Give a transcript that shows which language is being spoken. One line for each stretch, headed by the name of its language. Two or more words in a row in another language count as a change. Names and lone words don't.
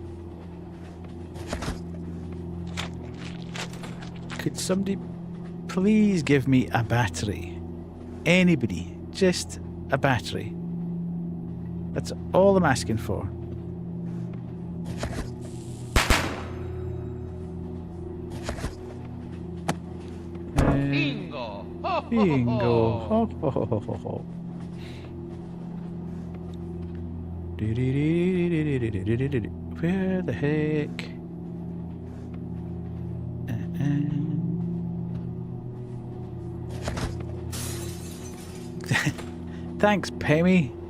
English: Could somebody please give me a battery? Anybody. Just a battery. That's all I'm asking for. Bingo! Ho, ho, ho, Bingo. ho. Ho, ho, ho, ho, ho, ho. Where the heck? Thanks, Pemmy.